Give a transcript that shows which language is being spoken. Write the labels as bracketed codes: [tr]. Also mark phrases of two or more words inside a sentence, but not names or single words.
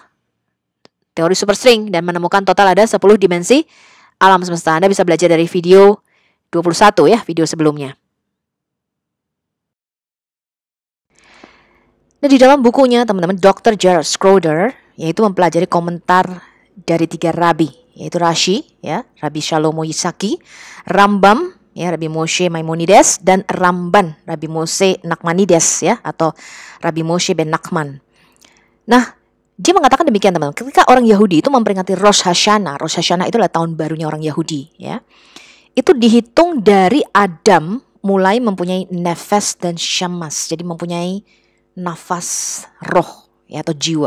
[id] Teori superstring dan menemukan total ada 10 dimensi alam semesta. Anda bisa belajar dari video 21 ya, video sebelumnya. Nah, di dalam bukunya teman-teman, Dr. Gerald Schroeder yaitu mempelajari komentar dari 3 rabi, yaitu Rashi ya, Rabbi Shalomo Yisaki, Rambam ya, Rabbi Moshe Maimonides, dan Ramban, Rabbi Moshe Nachmanides ya, atau Rabbi Moshe ben Nachman. Nah, dia mengatakan demikian teman-teman. Ketika orang Yahudi itu memperingati Rosh Hashanah, Rosh Hashanah itu adalah tahun barunya orang Yahudi ya. Itu dihitung dari Adam mulai mempunyai nefes dan syamas, jadi mempunyai nafas roh ya, atau jiwa.